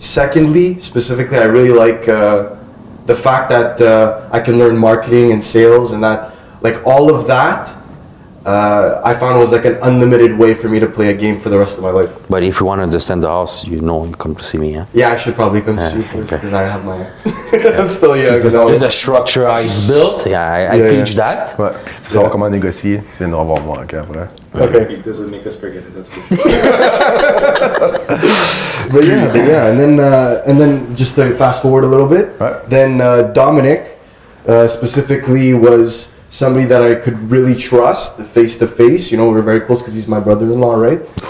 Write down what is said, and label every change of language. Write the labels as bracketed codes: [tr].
[en] Secondly, specifically, I really like the fact that I can learn marketing and sales and that, like all of that, I found was like an unlimited way for me to play a game for the rest of my life. But if you want to understand the house, you come to see me, yeah? Yeah, I should probably come see you first okay. because I have my. I'm still young. you know. Just the structure, how it's built. Yeah, I Yeah, teach yeah. that. [fr] Ouais. Si tu sais comment négocier, tu viendras voir moi après. [en] Okay. It doesn't make us forget it. That's good. But yeah, and then just to fast forward a little bit, Right. then Dominic specifically was somebody that I could really trust face to face. You know, we're very close because he's my brother-in-law, right?